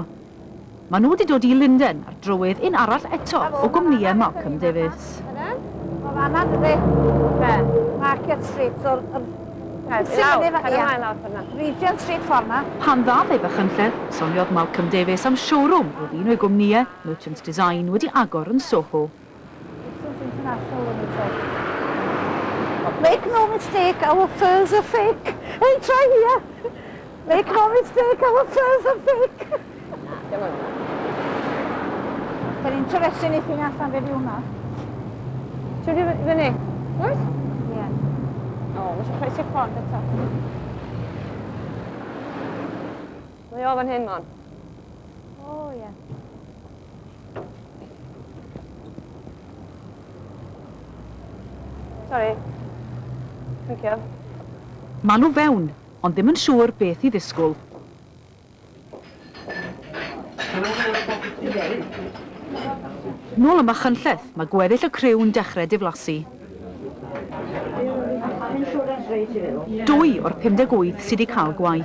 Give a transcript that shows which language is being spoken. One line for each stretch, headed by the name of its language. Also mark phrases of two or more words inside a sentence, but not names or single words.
Welsh: Maen nhw wedi dod i Linden ar drywydd un arall eto o gwmnïau Malcolm Davies. O fan'na, dydy. Market Street. So, Regent Street ffordd Pan ddath ei Machynlleth, soniodd Malcolm Davies am showroom oedd un o'i gwmnïau, Merchants Design, wedi agor yn Soho.
English: Make no mistake, our furs are fake. Hey, try here. Make no mistake, our furs are fake. It's interesting if you're not going to do that.
Welsh: Ti'n di fyny? Oes? Ie. O, mae'n croesi ffordd eto. Mae o fan hyn, man. O, ie.
English: Sorry. Thank you.
Welsh: Maen nhw fewn, ond ddim yn siŵr beth i ddisgwyl. Nôl y Machynlleth, mae gweddill y criw'n dechrau diflasu. 2 o'r 58 sydd wedi cael gwaith.